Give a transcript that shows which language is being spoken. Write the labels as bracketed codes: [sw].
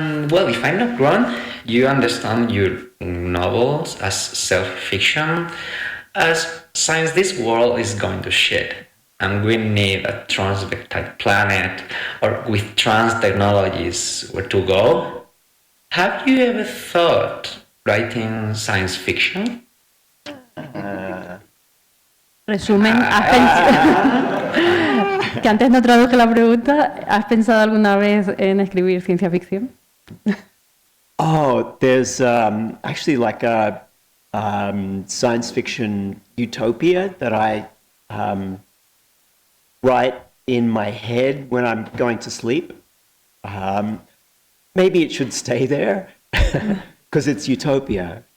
[en] Well, if I'm not wrong, you understand your novels as self-fiction, as since this world is going to shit, and we need a trans-vectile planet, or with trans technologies where to go. Have you ever thought writing science fiction? [es] Resumen, que antes no traduje la pregunta, ¿has pensado alguna vez en escribir ciencia ficción? [en] There's actually like a science fiction utopia that I write in my head when I'm going to sleep. Maybe it should stay there because it's utopia.